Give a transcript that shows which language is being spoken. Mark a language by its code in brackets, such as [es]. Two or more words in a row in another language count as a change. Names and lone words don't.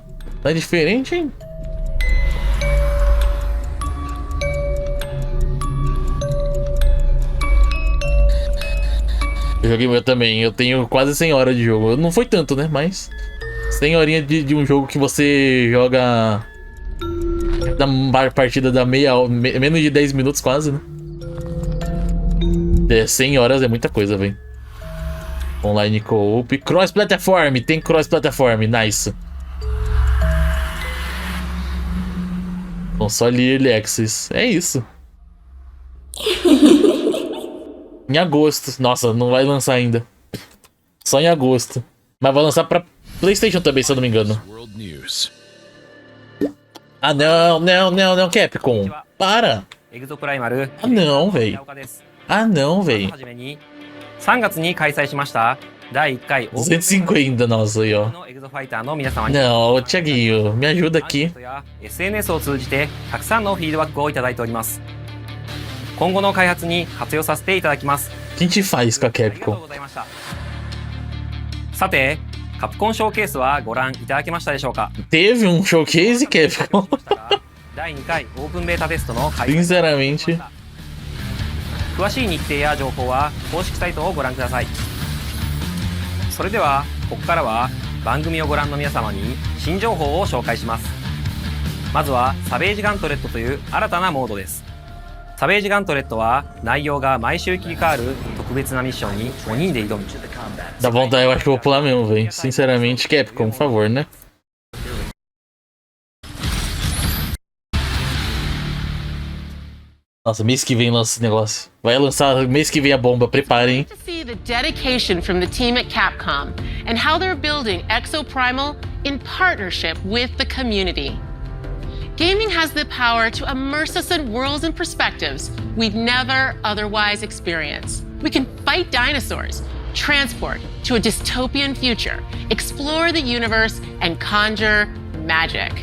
[pt] Tá diferente, hein? Eu joguei eu também. Eu tenho quase 100 horas de jogo. Não foi tanto, né? Mas 100 horinhas de um jogo que você joga da partida da menos de 10 minutos quase, né? 100 horas é muita coisa, velho. [en] Online co-op. Cross-platform. Tem cross-platform. Nice. Console Early Access. [pt] É isso. Em agosto. Nossa, não vai lançar ainda. Só em agosto. Mas vai lançar pra PlayStation também, se eu não me engano. Ah, não, Capcom. Para. Ah, não, velho. Ah, não, velho. 250, nossa, aí, ó. Não, Thiaguinho, me ajuda aqui. [ja] SNS を通じてたくさんのフィードバックをいただいております。今後の開発に活用させていただきます。 [pt] Quem te faz com a Capcom? [ja] さて、カプコンショーケースはご覧いただけましたでしょうか? [pt] Teve showcase, Capcom? [ja] 第2回オープンベータテストの開催 [pt] Sinceramente. [ja] 詳しい日程や情報は公式サイトをご覧ください。それではここからは番組をご覧の皆様に新情報を紹介します。まずはサベージガントレットという新たなモードです。サベージガントレットは内容が毎週切り替わる特別なミッションに5人で挑む。 [pt] Dá vontade, eu acho que eu vou pular mesmo, velho. Sinceramente, Capcom, por favor, né? Nossa, mês que vem lança esse negócio. Vai lançar mês que vem a bomba, preparem. [en] To see the dedication from the team at Capcom and how they're building Exoprimal in partnership with the community. Gaming has the power to immerse us in worlds and perspectives we'd never otherwise experience. We can fight dinosaurs, transport to a dystopian future, explore the universe, and conjure magic.